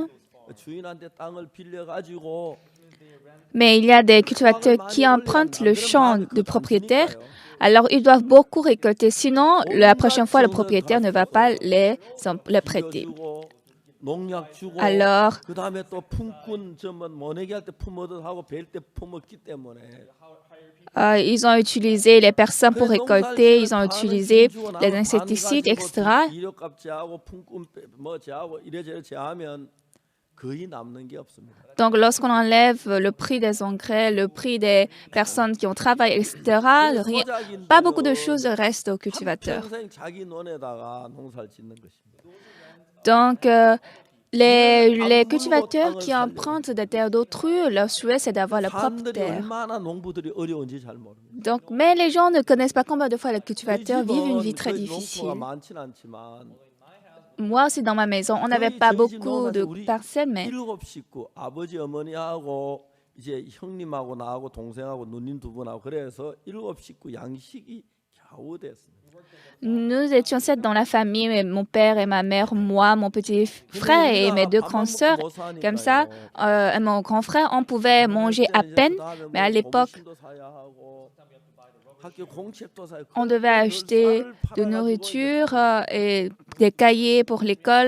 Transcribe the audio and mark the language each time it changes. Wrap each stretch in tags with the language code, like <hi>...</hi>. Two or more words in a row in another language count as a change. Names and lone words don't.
<ko>주인한테 땅을 빌려가지고</ko> <fr>mais il y a des cultivateurs qui empruntent le champ du propriétaire, alors ils doivent beaucoup récolter, sinon la prochaine fois le propriétaire ne va pas les prêter.</fr> <ko>농약 주고</ko> <fr>Alors,</fr> <ko>그다음에 또 품꾼 저뭐 모내기 할 때 품어도 하고 벨 때 품었기 때문에</ko> <fr>ils ont utilisé les personnes pour</fr> <ko>그래</ko> <fr>récolter,</fr> <ko>농사를</ko> <fr>ils ont</fr> <ko>반은</ko> <fr>utilisé</fr> <ko>주고</ko> <fr>les</fr> <ko>나면 반</ko> <fr>insecticides,</fr> <ko>가지고</ko> <fr>etc.</fr> <ko>비료값 제하고 품꾼 뭐 제하고 이래저래 제하면 거의 남는 게 없습니다.</ko> <fr>Donc, lorsqu'on enlève le prix des engrais, le prix des personnes qui ont travaillé, etc., rien, pas beaucoup de choses restent aux cultivateurs.</fr> <ko>한평생 자기 논에다가 농사를 짓는 것입니다.</ko> <fr>Donc, les cultivateurs qui empruntent des terres d'autrui, leur souhait, c'est d'avoir leur propre</fr> <ko>사람들이</ko> <fr>terre.</fr> <ko>얼마나 농부들이 어려운지 잘 모릅니다.</ko> <fr>Donc, mais les gens ne connaissent pas combien de fois les</fr> <ko>저희</ko> <fr>cultivateurs vivent une vie</fr> <ko>집은</ko> <fr>très</fr> <ko>그</ko> <fr>difficile.</fr> <ko>농토가 많지는 않지만</ko> <fr>Moi aussi, dans ma maison, on n'avait pas</fr> <ko>저희 집</ko> <fr>beaucoup de</fr> <ko>농사에서 우리</ko> <fr>parcelles, mais</fr> <ko>7식구 아버지 어머니하고 이제 형님하고 나하고 동생하고 누님 두 분하고 그래서 7식구 양식이 겨우 됐습니다.</ko> <fr>nous étions 7 dans la famille, mon père et ma mère, moi, mon petit frère et mes 2 grandes sœurs. Comme ça, et mon grand frère, on pouvait manger à peine, mais à l'époque, on devait acheter de nourriture et des cahiers pour l'école.</fr>